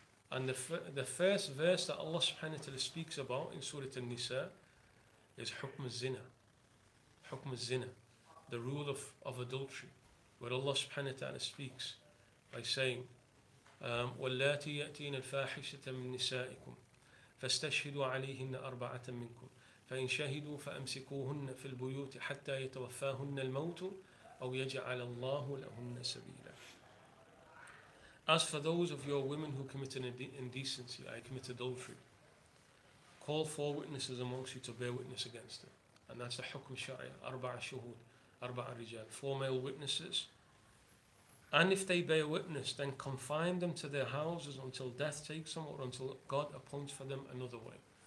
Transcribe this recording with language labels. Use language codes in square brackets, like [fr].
[en] And the first verse that Allah subhanahu wa ta'ala speaks about in Surah An-Nisa is hukm al-zina. Hukm al-zina, the rule of adultery, where Allah subhanahu wa ta'ala speaks by saying, [ar] وَاللَّاتِي يَأْتِينَ الْفَاحِشَةَ مِن نِسَائِكُمْ فَاسْتَشْهِدُوا عَلَيْهِنَّ أَرْبَعَةً مِنْكُمْ فإن شهدوا فأمسكوهن في البيوت حتى يتوفاهن الموت أو يجعل الله لهن سبيلا. [en] As for those of your women who commit an indecency, commit adultery, call 4 witnesses amongst you to bear witness against them. And that's the hukm sharia, 4 shuhud, 4 rijal, 4 male witnesses. And if they bear witness, then confine them to their houses until death takes them or until God appoints for them another way.